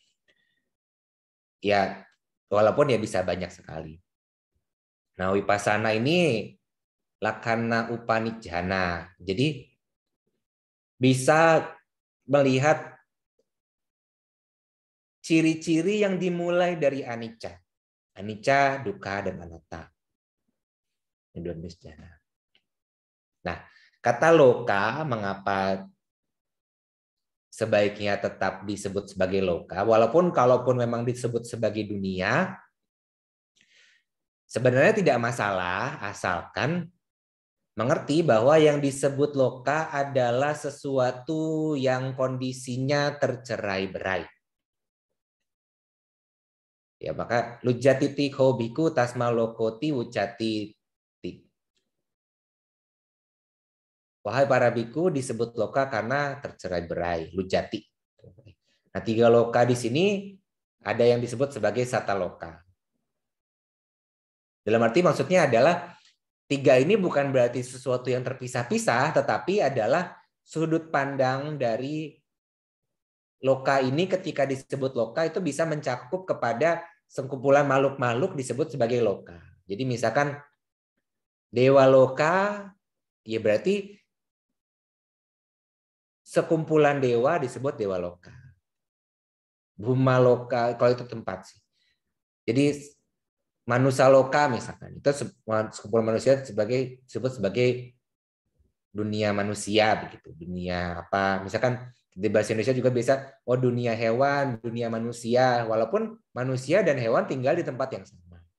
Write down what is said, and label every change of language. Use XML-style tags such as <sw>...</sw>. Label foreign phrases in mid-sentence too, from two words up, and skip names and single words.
<id>Ya, walaupun ya bisa banyak sekali. Nah, wipasana ini</id> <pi>lakana upanijjhana.</pi> <id>Jadi bisa melihat ciri-ciri yang dimulai dari anicca.</id> <pi>Anicca, dukkha,</pi> <id>dan anatta. Ini 2 jenis jhana. Nah, kata loka mengapa sebaiknya tetap disebut sebagai loka, walaupun kalaupun memang disebut sebagai dunia, sebenarnya tidak masalah asalkan mengerti bahwa yang disebut loka adalah sesuatu yang kondisinya tercerai-berai. Ya, maka</id> <pi>lujati ti khobiku tasma lokoti ucati ti.</pi> <id>Wahai para biku disebut loka karena tercerai-berai, lujati. Nah, 3 loka di sini ada yang disebut sebagai</id> <pi>sata loka.</pi> <id>Dalam arti maksudnya adalah 3 ini bukan berarti sesuatu yang terpisah-pisah, tetapi adalah sudut pandang dari loka ini ketika disebut loka itu bisa mencakup kepada sekumpulan makhluk-makhluk disebut sebagai loka. Jadi misalkan</id> <pi>dewa loka,</pi> <id>ya berarti sekumpulan dewa disebut</id> <pi>dewa loka. Bhuma loka,</pi> <id>kalau itu tempat sih. Jadi manusia loka misalkan, itu sekumpulan manusia disebut sebagai dunia manusia begitu. Dunia apa? Misalkan di bahasa Indonesia juga bisa dunia hewan, dunia manusia, walaupun manusia dan hewan tinggal di tempat yang sama.</id>